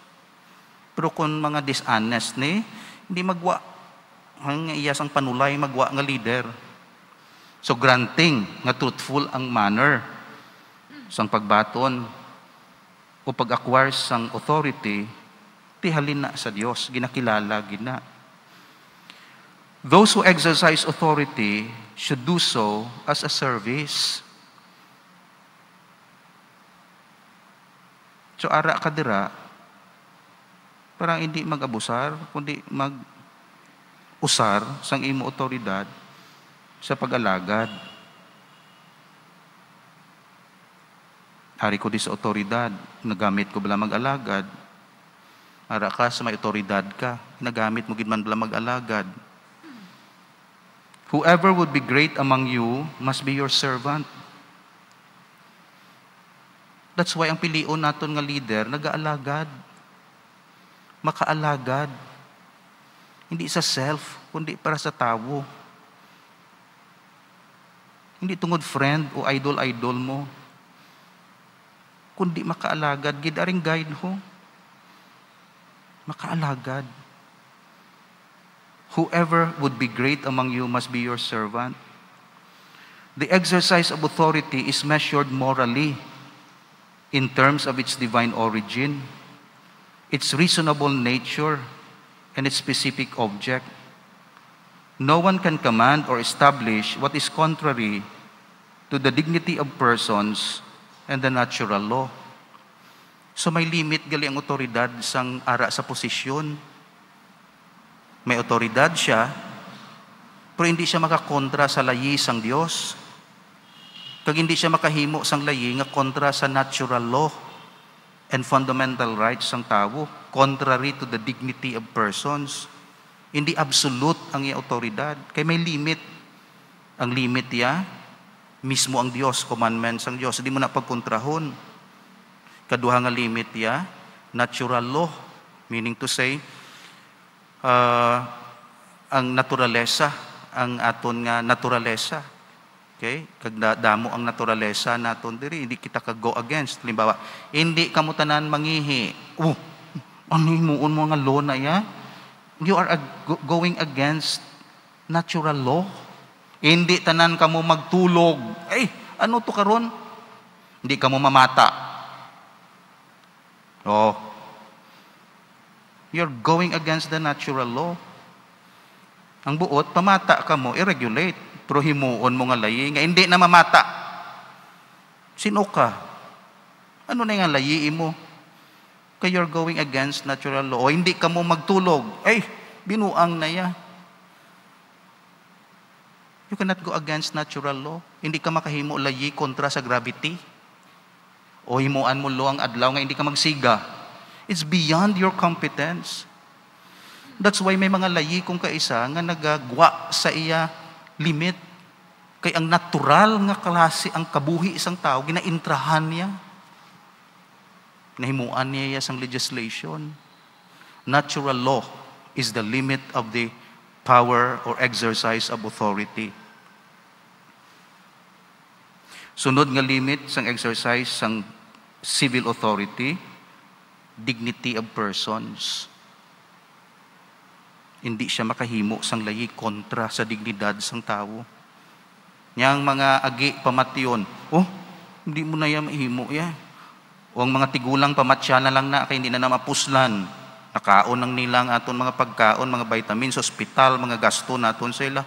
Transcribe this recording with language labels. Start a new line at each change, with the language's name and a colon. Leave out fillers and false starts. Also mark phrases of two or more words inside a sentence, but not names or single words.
Hiligaynon: Pero kung mga dishonest ni, hindi magwa. Ang iyasang panulay, magwa nga leader.
English: So granting
Hiligaynon: nga truthful ang manner sang pagbaton o pag-acquire sang authority, tihalin na sa Dios, ginakilala, gina.
English: Those who exercise authority should do so as a service.
Hiligaynon: So ara ka dira, parang hindi mag-abusar, kundi mag-usar sang imo otoridad sa pag-alagad. Hari ko di sa otoridad, nagamit ko bala mag-alagad. Ara ka sa may otoridad ka, nagamit mo gid man bala mag-alagad.
English: Whoever would be great among you must be your servant.
Hiligaynon: That's why ang pilion naton nga leader, nag-aalagad. Makaalagad. Hindi sa self, kundi para sa tao. Hindi tungod friend o idol-idol mo, kundi makaalagad. Gidaring guide ho. Makaalagad.
English: Whoever would be great among you must be your servant. The exercise of authority is measured morally in terms of its divine origin, its reasonable nature, and its specific object. No one can command or establish what is contrary to the dignity of persons and the natural law.
Hiligaynon: So may limit gali ang otoridad sang ara sa posisyon. May otoridad siya, pero hindi siya makakontra sa layi sang Dios. Kag hindi siya makahimo sang layi nga kontra sa
English: natural law and fundamental rights
Hiligaynon: sang tao,
English: contrary to the dignity of persons.
Hiligaynon: Hindi absolute ang iya otoridad, kay may limit. Ang limit ya mismo ang Dios, commandments ang Dios, hindi mo na pagkontrahon. Kaduha nga limit ya
English: natural law, meaning to say
Hiligaynon: ang naturalesa, ang aton nga naturalesa.
English: Okay?
Hiligaynon: Kag damo ang naturalesa naton diri, hindi kita ka-go against. Halimbawa, hindi kamo tanan mangihi. Ano himuon mo nga law na ya?
English: You are going against natural law.
Hiligaynon: Hindi tanan kamo magtulog. Ano to karon? Hindi kamo mamata.
English: You're going against the natural law.
Hiligaynon: Ang buot, pamata ka mo, i-regulate. Pero himuon mo nga layi, nga hindi na mamata. Sino ka? Ano na nga layi mo?
English: Kaya you're going against natural law.
Hiligaynon: O hindi ka mo magtulog. Binuang na ya.
English: You cannot go against natural law.
Hiligaynon: Hindi ka makahimo layi kontra sa gravity. O himuan mo lo ang adlaw nga hindi ka magsiga.
English: It's beyond your competence.
Hiligaynon: That's why may mga layi kung kaisa nga nagagwa sa iya limit. Kay ang natural nga klase ang kabuhi isang tao, ginaintrahan niya. Nahimuan niya sang legislation.
English: Natural law is the limit of the power or exercise of authority.
Hiligaynon: Sunod nga limit sang exercise sang
English: civil authority, dignity of persons.
Hiligaynon: Hindi siya makahimo sang layi kontra sa dignidad sang tao. Yang mga agi pamation, hindi mo na yan mahimo ya. O ang mga tigulang pamatya na lang na, kaya hindi na mapuslan. Nakaon ng nilang aton mga pagkaon, mga vitamins, hospital, mga gasto naton sa ila.